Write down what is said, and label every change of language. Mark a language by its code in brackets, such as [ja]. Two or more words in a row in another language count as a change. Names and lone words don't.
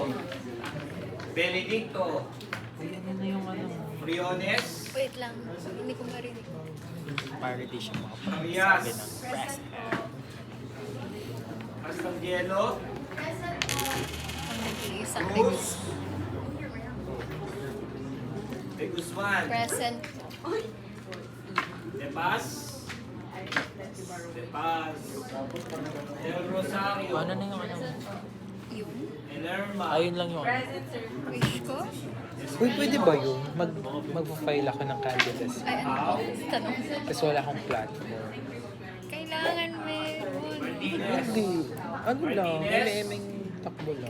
[tl] Uy, ano na yung ano? Briones. Wait lang. Hindi ko marinig. Parody siya mga Arias. sabi ng president. Castangielo. Ang nag-iisang Cruz. De Guzman. present. De Paz. De Paz. Del Rosario. Ano na yung ano? Yung Elerma. Ayun lang yung ano. wish ko. Uy, pwede ba yun? Mag-file ako ng candidacy. Ay, ano ba? Tanong. Kasi wala akong platform. Kailangan meron. Martinez. Hindi. Ano lang? LMing takbo lang.